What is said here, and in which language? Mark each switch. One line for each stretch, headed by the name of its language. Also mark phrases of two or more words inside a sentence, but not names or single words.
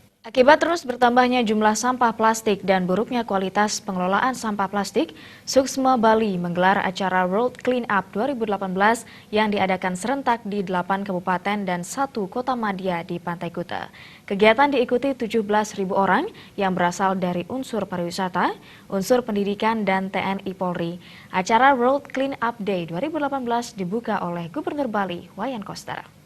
Indonesian: Akibat terus bertambahnya jumlah sampah plastik dan buruknya kualitas pengelolaan sampah plastik, Suksma Bali menggelar acara World Clean Up 2018 yang diadakan serentak di 8 kabupaten dan 1 kota madya di Pantai Kuta. Kegiatan diikuti 17.000 orang yang berasal dari unsur pariwisata, unsur pendidikan, dan TNI Polri. Acara World Clean Up Day 2018 dibuka oleh Gubernur Bali, Wayan Koster.